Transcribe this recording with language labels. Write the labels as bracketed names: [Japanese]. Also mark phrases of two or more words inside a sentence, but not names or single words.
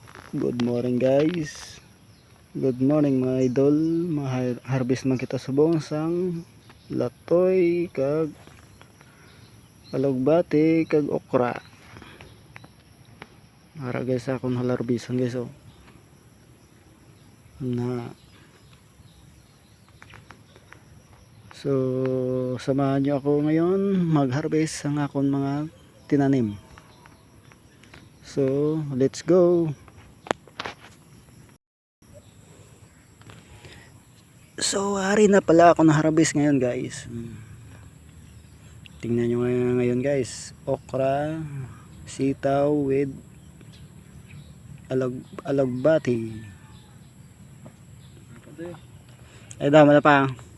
[English] Good morning guys. Good morning mga idol. [Hiligaynon] Harvest man kita subong sang latoy kag alugbati kag okra. Ara guys akong halarbisan guys oh. [Filipino] Na so samahan niyo ako ngayon mag-harvest [Hiligaynon] ang akong mga tinanim. [English] So let's go. [Filipino] So hari na pala ako na-harvest ngayon guys. Tingnan nyo ngayon guys, okra, sitaw with alugbati. [Hiligaynon] Ay dama na pa.